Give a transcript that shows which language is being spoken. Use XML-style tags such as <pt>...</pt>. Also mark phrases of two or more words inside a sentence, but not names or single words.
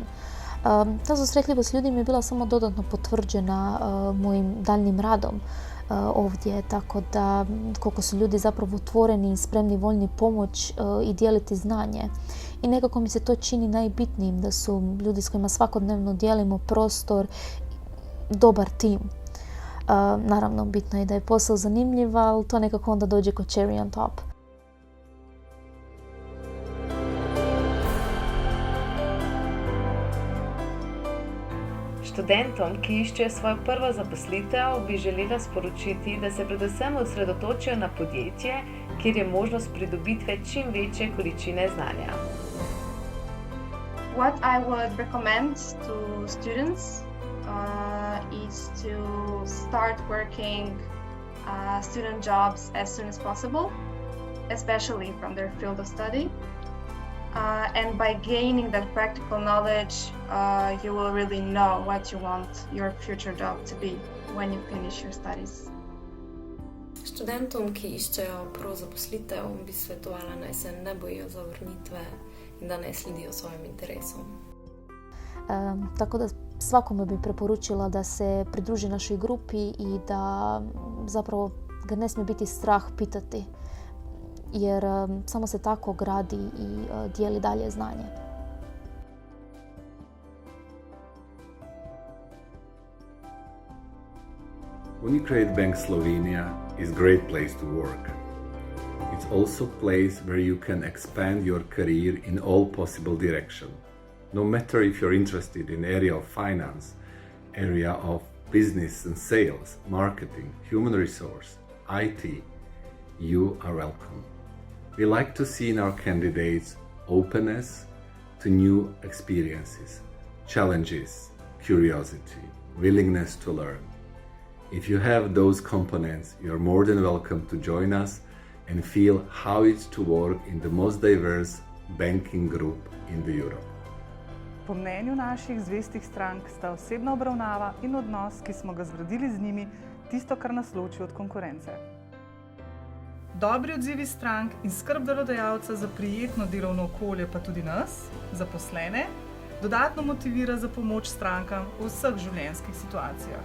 <hr>Ta susretljivost ljudi mi je bila samo dodatno potvrđena mojim daljnim radom ovdje, tako da koliko su ljudi zapravo otvoreni i spremni voljni pomoć i dijeliti znanje. I nekako mi se to čini najbitnijim, da su ljudi s kojima svakodnevno dijelimo prostor dobar tim. Naravno, bitno je da je posao zanimljiv, ali to nekako onda dođe kao</hr> <en>cherry on top.</en> <sl>Študentom, ki iščejo svojo prvo zaposlitev, bi želela sporočiti, da se predvsem osredotočijo na podjetje, kjer je možnost pridobitve čim večje količine znanja.</sl> <en>What I would recommend to students is to start working student jobs as soon as possible, especially from their field of study. And by gaining that practical knowledge, you will really know what you want your future job to be when you finish your studies.</en> <sl>Študentom, ki iščejo prvo zaposlitev, bi svetovala, naj se ne bojijo zavrnitve in da naj sledijo svojim interesom.</sl> <hr>Tako da svakome bi preporučila da se pridruži našoj grupi i da zapravo ga ne smije biti strah pitati, jer samo se tako gradi i dijeli dalje znanje.</hr> <en>Unicredit Bank Slovenia is a great place to work. It's also a place where you can expand your career in all possible directions. No matter if you're interested in area of finance, area of business and sales, marketing, human resource, IT, you are welcome. We like to see in our candidates openness to new experiences, challenges, curiosity, willingness to learn. If you have those components, you're more than welcome to join us and feel how it's to work in the most diverse banking group in the Europe.</en> <sl>Po mnenju naših zvestih strank sta osebna obravnava in odnos, ki smo ga zgradili z njimi, tisto, kar nas loči od konkurence. Dobri odzivi strank in skrb delodajalca za prijetno delovno okolje, pa tudi nas, zaposlene, dodatno motivira za pomoč strankam v vseh življenjskih situacijah.</sl>